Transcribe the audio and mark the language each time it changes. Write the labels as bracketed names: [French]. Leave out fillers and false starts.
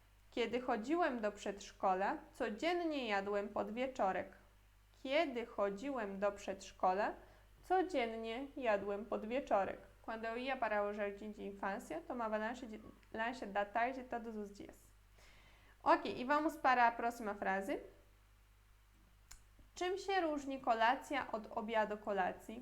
[Polish] Kiedy chodziłem do przedszkola, codziennie jadłem podwieczorek. Kiedy chodziłem do przedszkola, codziennie jadłem podwieczorek. [Portuguese] Quando eu ia para o jardim de infância, tomava lanche da tarde todos os dias. Ok, e vamos para a próxima frase. [Polish] Czym się różni kolacja od obiadu kolacji?